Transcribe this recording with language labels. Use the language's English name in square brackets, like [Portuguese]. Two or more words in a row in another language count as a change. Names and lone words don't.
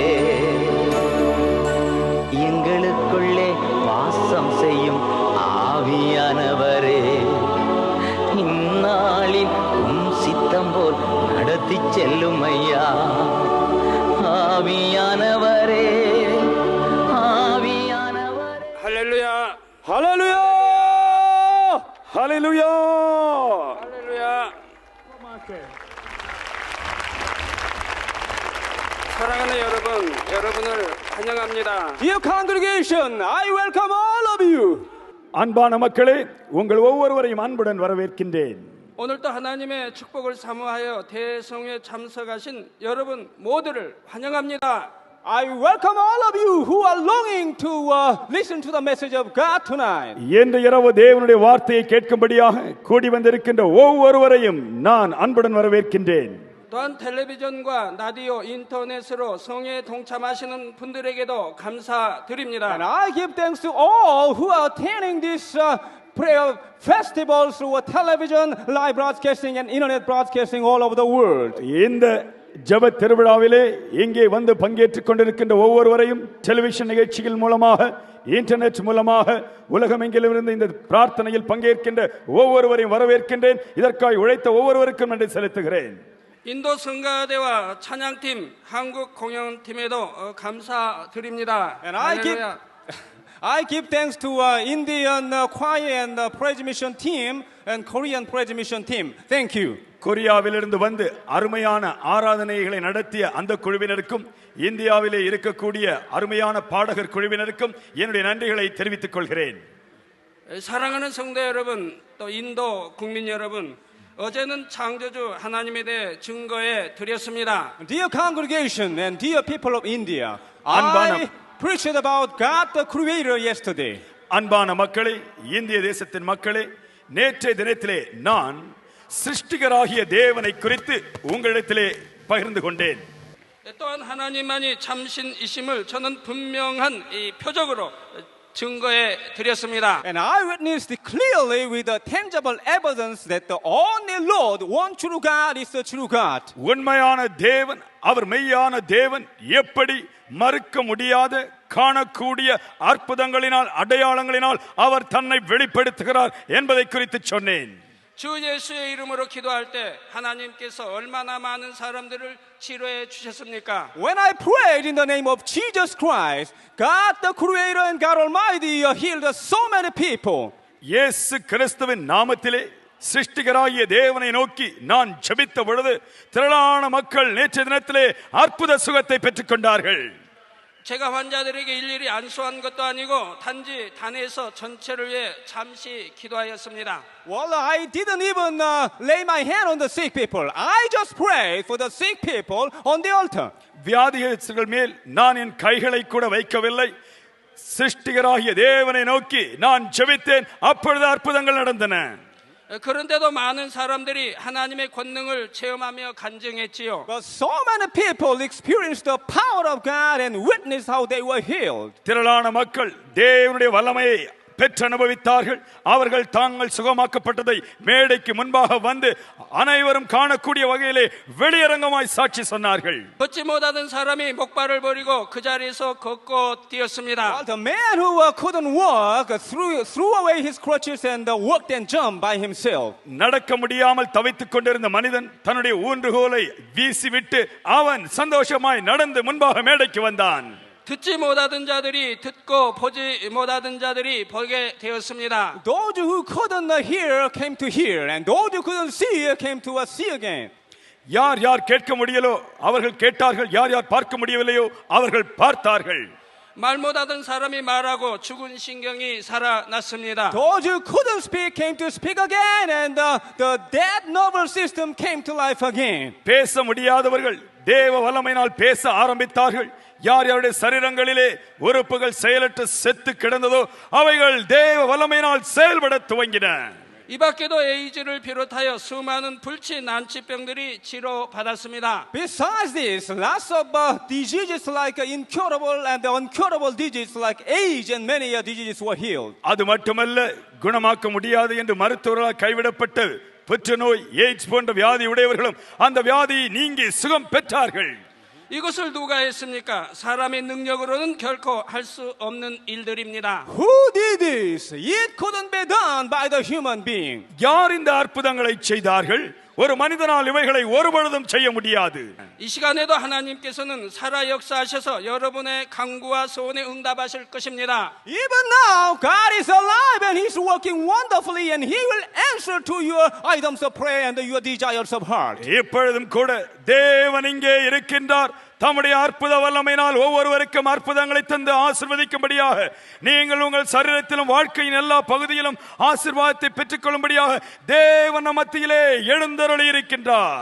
[Tamil] எங்களுக்குள்ளே வாசம் செய்யும் ஆவியானவரே, இந்நாளில் உம் சித்தம் போல் நடத்தி செல்லும் ஐயா, ஆவியானவரே ஆவியானவரே. [Korean] 할렐루야 할렐루야! 할렐루야! 할렐루야. 사랑하는 여러분, 여러분을 환영합니다. [English] Dear congregation, I welcome all of you. [Tamil] அன்பான மக்களே, உங்கள் ஒவ்வொருவரையும் அன்புடன் வரவேற்கின்றேன். [Korean] 오늘도 하나님의 축복을 사모하여 대성회에 참석하신 여러분 모두를 환영합니다. [English] I welcome all of you who are longing to listen to the message of God tonight. [Tamil] இன்று இரவு தேவனுடைய வார்த்தையை கேட்கும்படியாக கூடி வந்திருக்கின்ற ஒவ்வொருவரையும் நான் அன்புடன் வரவேற்கின்றேன். [Korean] 또한 텔레비전과 라디오, 인터넷으로 성회에 동참하시는 분들에게도 감사드립니다. [English] And I give thanks to all who are attending this prayer festivals through television, live broadcasting and internet broadcasting all over the world. [Tamil] இந்த ஜெப திருவிழாவிலே இங்கே வந்து பங்கேற்றுக் கொண்டிருக்கின்ற ஒவ்வொருவரையும் டெலிவிஷன் நிகழ்ச்சிகள் மூலமாக, இன்டர்நெட் மூலமாக உலகமெங்கிலிருந்து இந்த பிரார்த்தனையில் பங்கேற்கின்ற ஒவ்வொருவரையும் வரவேற்கின்றேன். இதற்காக உழைத்த ஒவ்வொருவருக்கும் நன்றி செலுத்துகிறேன். [Korean] 인도 성가대와 찬양팀, 한국 공연팀에도 감사드립니다. [English] And I give thanks to Indian choir and praise mission team and Korean praise mission team. Thank you. [Tamil] கொரியாவிலிருந்து வந்து அருமையான ஆராதனைகளை நடத்திய அந்த குழுவினருக்கும், இந்தியாவிலே இருக்கக்கூடிய அருமையான பாடகர் குழுவினருக்கும் என்னுடைய நன்றிகளை தெரிவித்துக் கொள்கிறேன். [Korean] 사랑하는 성도 여러분, 또 인도 국민 여러분, 어제는 창조주 하나님에 대해 증거해 드렸습니다. [English] Dear congregation and dear people of India, I preached about God the Creator yesterday. [Tamil] அன்பான மக்களே, இந்திய தேசத்தின் மக்களே, நேற்றைய தினத்திலே நான் சிருஷ்டிகராகிய தேவனை குறித்து உங்களிடத்திலே பகிர்ந்து கொண்டேன். [Korean] 또한 하나님만이 참신이심을 저는 분명한 이 표적으로 증거해 드렸습니다. [English] And I witnessed clearly with the tangible evidence that the only Lord, one true God, is the true God. [Tamil] உண்மையான தேவன், அவர் மெய்யான தேவன், எப்படி மறுக்க முடியாத காணக்கூடிய அற்புதங்களினால் அடையாளங்களினால் அவர் தன்னை வெளிப்படுத்துகிறார் என்பதை குறித்து சொன்னேன். [Korean] 주 예수의 이름으로 기도할 때 하나님께서 얼마나 많은 사람들을 치료해 주셨습니까? [English] When I prayed in the name of Jesus Christ, God the Creator and God Almighty healed so many people. [Tamil] இயேசு கிறிஸ்துவின் நாமத்திலே சிருஷ்டிகராகிய தேவனை நோக்கி நான் ஜெபித்த பொழுது திரளான மக்கள் நேற்றைய தினத்திலே அற்புத சுகத்தை பெற்றுக் கொண்டார்கள். [Korean] 제가 환자들에게 일일이 안수한 것도 아니고 단지 단에서 전체를 위해 잠시 기도하였습니다. [English] Well, I didn't even lay my hand on the sick people. I just prayed for the sick people on the altar. [Tamil] வியாதிகள் மேல் நான் என் கைகளை கூட வைக்கவில்லை. சிருஷ்டிகராகிய தேவனை நோக்கி நான் ஜெபித்தேன். அப்பொழுது அற்புதங்கள் நடந்தன. [Korean] 그런데도 많은 사람들이 하나님의 권능을 체험하며 간증했지요. [English] But so many people experienced the power of God and witnessed how they were healed. [Tamil] திரளான மக்கள் தேவனுடைய வல்லமையை பெற்று அனுபவித்தார்கள். அவர்கள் தாங்கள் சுகமாக்கப்பட்டதை மேடைக்கு முன்பாக வந்து அனைவரும் காணக்கூடிய வகையிலே வெளியரங்கமாய் சாட்சி சொன்னார்கள். [Korean] 걷지 못하던 사람이 목발을 버리고 그 자리에서 걷고 뛰었습니다. [English] The man who couldn't walk threw away his crutches and walked and jumped by himself. [Tamil] நடக்க முடியாமல் தவித்துக் கொண்டிருந்த மனிதன் தன்னுடைய ஊன்றுகோலை வீசிவிட்டு அவன் சந்தோஷமாய் நடந்து முன்பாக மேடைக்கு வந்தான். [Korean] 듣지 못하던 자들이 듣고 보지 못하던 자들이 보게 되었습니다. [English] Those who couldn't hear came to hear, and those who couldn't see came to see again. [Tamil] யார் யார் கேட்க முடியலோ அவர்கள் கேட்டார்கள், யார் யார் பார்க்க முடியவில்லையோ அவர்கள் பார்த்தார்கள். [Korean] 말 못하던 사람이 말하고 죽은 신경이 살아났습니다. [English] Those who couldn't speak came to speak again, and the dead nervous system came to life again. [Tamil] பேச முடியாதவர்கள் தேவ வல்லமையினால் பேச ஆரம்பித்தார்கள். யார் யாருடைய சரீரங்களிலே உறுப்புகள் செயலற்று செத்து கிடந்ததோ அவைகள் தேவ வல்லமையினால் செயல்பட துவங்கின. [Korean] 이 밖에도 에이즈를 비롯하여 수많은 불치 난치병들이 치료받았습니다. [English] Besides this, lots of diseases like incurable and uncurable diseases like AIDS and many diseases were healed. [Tamil] அது மட்டுமல்ல, குணமாக்க முடியாது என்று மருத்துவர்களால் கைவிடப்பட்ட புற்றுநோய், எய்ட்ஸ் போன்ற வியாதி உடையவர்களும் அந்த வியாதியை நீங்கி சுகம் பெற்றார்கள். [Korean] 이것을 누가 했습니까? 사람의 능력으로는 결코 할 수 없는 일들입니다. [English] Who did this? It couldn't be done by the human being. [Tamil] யார் இந்த அற்புதங்களை செய்தார்கள்? ஒரு மனிதனால் இவைகளை ஒருபொழுதும் செய்ய முடியாது. [Korean] 이 시간에도 하나님께서는 살아 역사하셔서 여러분의 간구와 소원에 응답하실 것입니다. [English] Even now, God is alive and He's working wonderfully, and He will answer to your items of prayer and your desires of heart. [Tamil] இப்பொழுதும் கூட தேவன் இங்கே இருக்கின்றார். தம்முடைய அற்புத வல்லமையினால் ஒவ்வொருவருக்கும் அற்புதங்களை தந்து ஆசீர்வதிக்கும்படியாக, நீங்கள் உங்கள் சரீரத்திலும் வாழ்க்கையின் எல்லா பகுதியிலும் ஆசீர்வாதத்தை பெற்றுக்கொள்ளும்படியாக தேவன் நம் மத்தியிலே எழுந்தருளி இருக்கின்றார்.